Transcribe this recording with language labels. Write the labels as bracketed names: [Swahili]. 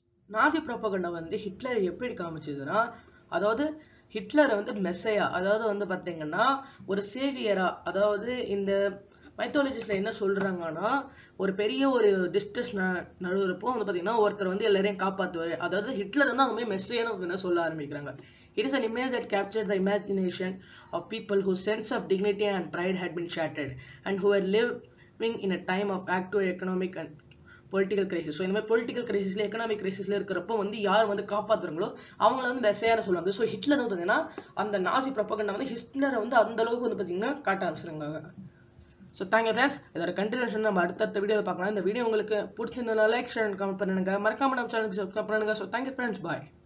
[Tamil] நாசி propaganda வந்து Hitler எப்படி காமிச்சதுன்னா, அதாவது ஹிட்லரை வந்து மெஸ்ஸையா, அதாவது வந்து பார்த்தீங்கன்னா ஒரு சேவியரா, அதாவது இந்த மைத்தாலஜிஸ்ல என்ன சொல்றாங்கன்னா ஒரு பெரிய ஒரு டிஸ்டன்ஸ் நடுவுறப்போ வந்து பார்த்தீங்கன்னா ஒருத்தர் வந்து எல்லாரையும் காப்பாற்றுவார். அதாவது ஹிட்லர் வந்து அந்த மாதிரி மெஸ்ஸையான்னு சொல்ல ஆரம்பிக்கிறாங்க. [English] It is an image that captured the imagination of people whose sense of dignity and pride had been shattered and who were living in a time of active economic and political crisis. [Tamil] So இந்த மாதிரி political கிரைசிஸ்ல economic கிரைசிஸ்ல இருக்கிறப்போ வந்து யார் வந்து காப்பாற்றுறாங்களோ அவங்கள வந்து மெசையான்னு சொல்லுவாங்க. So Hitler வந்து பார்த்தீங்கன்னா அந்த நாசி ப்ரோபகண்டா வந்து ஹிட்லரை வந்து அந்த அளவுக்கு வந்து பார்த்தீங்கன்னா காட்ட ஆரம்பிச்சிருக்காங்க. So thank you friends. இதோட கண்டினியூஷன் நம்ம அடுத்த வீடியோவில் பார்க்கலாம். இந்த வீடியோ உங்களுக்கு பிடிச்சிருந்தா லைக் ஷேர் கமெண்ட் பண்ணுங்க, மறக்காம நம்ம சேனலுக்கு சப்ஸ்கிரைப் பண்ணுங்க. ஸோ தேங்க்யூ ஃப்ரெண்ட்ஸ், பாய்.